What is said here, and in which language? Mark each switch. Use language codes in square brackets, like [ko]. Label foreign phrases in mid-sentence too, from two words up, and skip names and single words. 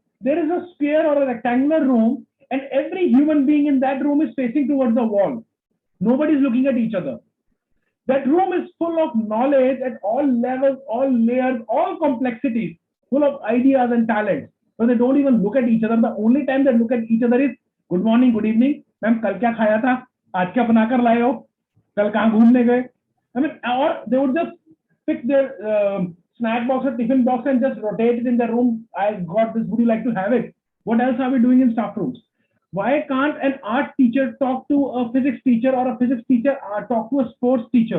[en] There is a sphere or a rectangular room, and every human being in that room is facing towards the wall. Nobody is looking at each other. That room is full of knowledge at all levels, all layers, all complexities, full of ideas and talents. But they don't even look at each other. The only time they look at each other is good morning, good evening. Ma'am, [hi] कल क्या खाया था? आज क्या बना कर लाए हो? कल कहाँ घूमने गए? [en] I mean, or they would just pick their snack box or tiffin box and just rotate it in the room. I got this. Would you like to have it? What else are we doing in staff rooms? Why can't an art teacher talk to a physics teacher or a physics teacher talk to a sports teacher?